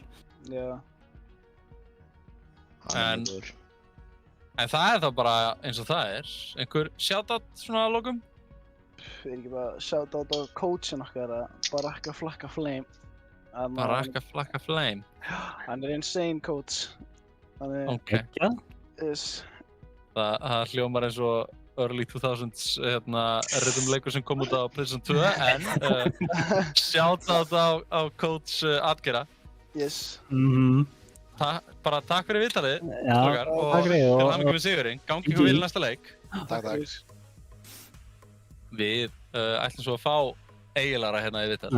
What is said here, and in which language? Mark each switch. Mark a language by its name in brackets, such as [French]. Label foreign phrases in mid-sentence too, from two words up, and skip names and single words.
[Icelandic] Já. En það er þá bara eins og það er. Einhver shoutout svona að lokum? Ég ekki bara shoutout á coachin okkar, Baraka Flakka Flame. Baraka Flakka Flame? Hann er [English] insane coach. [Icelandic] Ok. Yes. Það hljómar eins og [English] early 2000s [Icelandic] rhythm-leikur sem kom út á PlayStation 2, en shoutout á coach Adgera. Yes. Bara takk fyrir viðtalið, Já, og takk fyrir. til hamingju með sigurinn. Gangi ykkur vel í næsta leik. Takk. Við ætlum svo að fá Egilara hérna í viðtal.